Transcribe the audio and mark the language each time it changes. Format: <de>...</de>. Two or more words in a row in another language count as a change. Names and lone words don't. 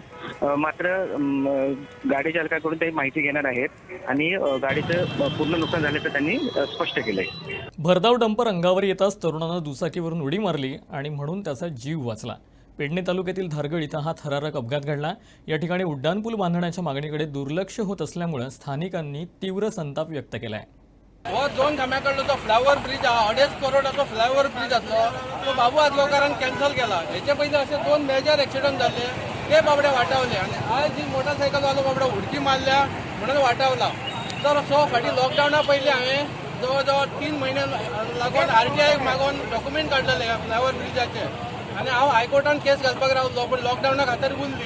<mr>मात्र गाडी चालकाकडून ते माहिती घेणार आहेत आणि गाडीचं पूर्ण नुकसान झाल्याचं त्यांनी स्पष्ट केलंय. भरधाव डंपर अंगावर येताच तरुणानं दुचाकीवरून उडी मारली आणि म्हणून त्याचा जीव वाचला. पेडणे तालुक्यातील धारगळ इथं हा थरारक अपघात घडला. या ठिकाणी उड्डाणपूल बांधण्याच्या मागणीकडे दुर्लक्ष होत असल्यामुळे स्थानिकांनी तीव्र संताप व्यक्त केलाय.</mr> <kok>हो 2 खांब्याकडलो तो</kok> <en>flyover bridge</en> <kok>हा 2.5 करोडाचो</kok> <en>flyover bridge</en> <kok>आसलो तो बाबू आदलोकारान कॅन्सल केला. हेचे पयलीं असे 2</kok> <en>major accident</en> <kok>जाल्ले ते बाबडे वाटावले आणि आज जी मोटरसायकल वालो बाबडे उडकी मारल्या म्हणून वाटावला. तर फाटी लॉकडावना पयलीं हांवें जवळ 3 महिने लागून RTI मागून डॉक्युमेंट काढलेले फ्लायओव्हर ब्रिजाचे आणि हांव हायकोर्टान केस घालपाक रावलो पण लॉकडावना खातीर उरली.</kok>